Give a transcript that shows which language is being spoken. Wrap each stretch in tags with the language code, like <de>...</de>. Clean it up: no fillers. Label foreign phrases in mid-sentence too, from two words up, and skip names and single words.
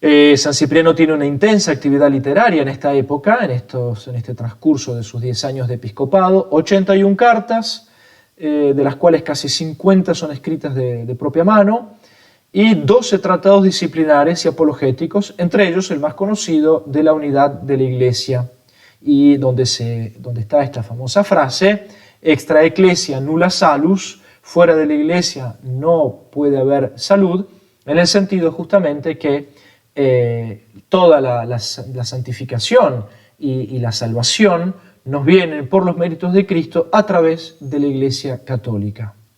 <es>San Cipriano tiene una intensa actividad literaria en esta época, en este transcurso de sus 10 años de episcopado, 81 cartas, de las cuales casi 50 son escritas de propia mano, y 12 tratados disciplinares y apologéticos, entre ellos el más conocido, de la unidad de la Iglesia, y donde está esta famosa frase,</es> <la>extra ecclesia nulla salus,</la> <es>fuera de la Iglesia no puede haber salud, en el sentido justamente que toda la santificación y la salvación nos vienen por los méritos de Cristo a través de la Iglesia Católica.</es>